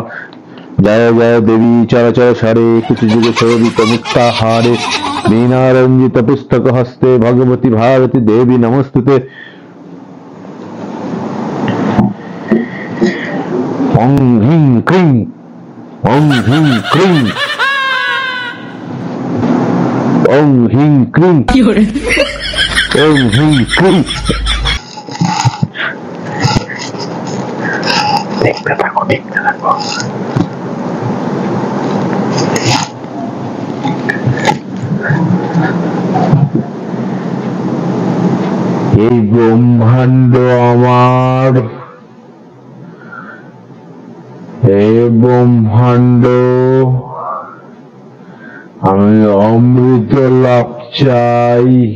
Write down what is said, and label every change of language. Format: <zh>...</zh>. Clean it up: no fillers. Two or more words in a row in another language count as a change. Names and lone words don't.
<sa>जय जय देवी चरचर शरे कुचजुग शोभित मुक्ताहारे वीणारंजित पुस्तक हस्ते भगवती भारती देवी नमस्तुते। ओं ह्रीं क्रीं ओं ह्रीं क्रीं ओं ह्रीं क्रीं ओं ह्रीं क्रीं।</sa> <bn>देखते থাকো। এই ব্রহ্মাণ্ড আমার, এই ব্রহ্মাণ্ড আমি অমৃত লাভ চাই।</bn>